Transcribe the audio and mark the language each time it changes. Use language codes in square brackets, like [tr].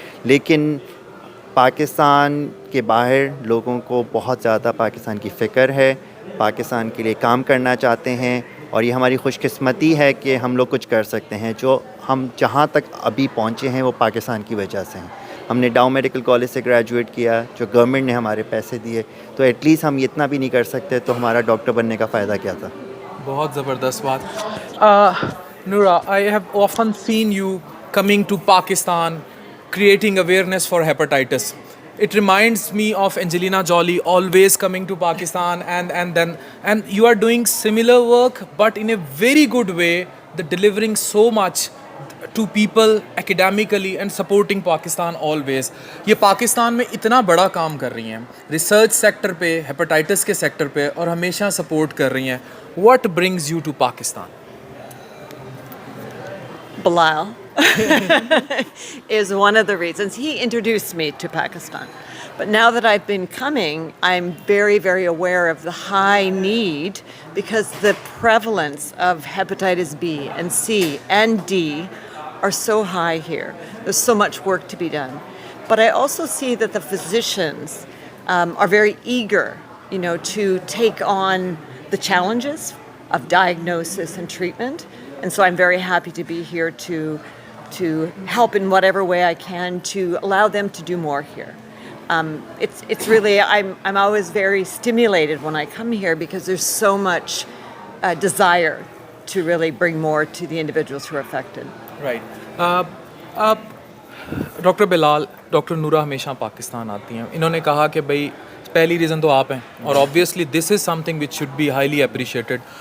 [ur] لیکن پاکستان کے باہر لوگوں کو بہت زیادہ پاکستان کی فکر ہے, پاکستان کے لیے کام کرنا چاہتے ہیں, اور یہ ہماری خوش قسمتی ہے کہ ہم لوگ کچھ کر سکتے ہیں. جو ہم جہاں تک ابھی پہنچے ہیں وہ پاکستان کی وجہ سے ہیں. ہم نے ڈاؤ میڈیکل کالج سے گریجویٹ کیا, جو گورنمنٹ نے ہمارے پیسے دیے, تو ایٹ لیسٹ ہم اتنا بھی نہیں کر سکتے تو ہمارا ڈاکٹر بننے کا فائدہ کیا تھا. بہت زبردست بات. [en] Noora, I have often seen you coming to Pakistan, creating awareness for hepatitis. It reminds me of Angelina Jolie always coming to Pakistan and you are doing similar work but in a very good way, delivering so much to people academically and supporting Pakistan always. [ur] یہ پاکستان میں اتنا بڑا کام کر رہی ہیں research sector پہ, hepatitis کے sector پہ, اور ہمیشہ سپورٹ کر رہی ہیں. [en] What brings you to Pakistan? Bilal is one of the reasons. He introduced me to Pakistan. But now that I've been coming, I'm very, very aware of the high need because the prevalence of hepatitis B and C and D are so high here. There's so much work to be done. But I also see that the physicians are very eager, to take on the challenges of diagnosis and treatment. And so I'm very happy to be here to help in whatever way I can to allow them to do more here. It's really, I'm always very stimulated when I come here because there's so much desire to really bring more to the individuals who are affected. Right. [ur] Doctor Bilal, doctor Noora ہمیشہ پاکستان آتی ہیں. انہوں نے کہا کہ بھائی پہلی reason تو آپ ہیں اور [en] Obviously this is something which should be highly appreciated.